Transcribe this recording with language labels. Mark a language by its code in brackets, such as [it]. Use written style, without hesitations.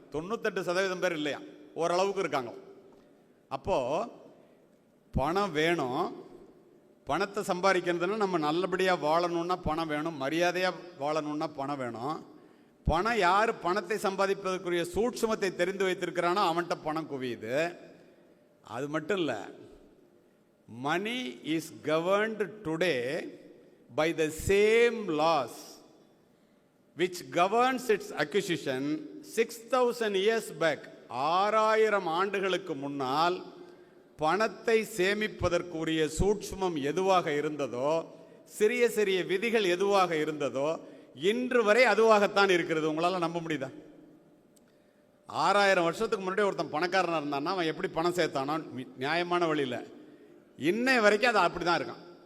[ta] 98% பேர் இல்லையா, ஓரளவுக்கு இருக்காங்க. அப்போது பணம் வேணும். பணத்தை சம்பாதிக்கிறதுனா நம்ம நல்லபடியாக வாழணுன்னா பணம் வேணும், மரியாதையாக வாழணுன்னா பணம் வேணும். பணம் யார் பணத்தை சம்பாதிப்பதற்குரிய சூட்சுமத்தை தெரிந்து வைத்திருக்கிறானோ அவன்கிட்ட பணம் குவியுது. அது மட்டும் இல்லை, [en] Money is governed today by the same laws which governs its acquisition 6000 years back. [ta] 6000 ஆண்டுகளுக்கு முன்னால் பணத்தை சேமிப்பதற்குரிய சூட்சுமம் எதுவாக இருந்ததோ, சிறிய சிறிய விதிகள் எதுவாக இருந்ததோ, இன்று வரை அதுவாகத்தான் இருக்கிறது. உங்களால் நம்ப முடியுதா? 6000 வருஷத்துக்கு முன்னாடி ஒருத்தன் பணக்காரனாக இருந்தான்னா அவன் எப்படி பணம் சேர்த்தானோ நியாயமான வழியில், இன்னை வரைக்கும் அது அப்படி தான் இருக்கான்.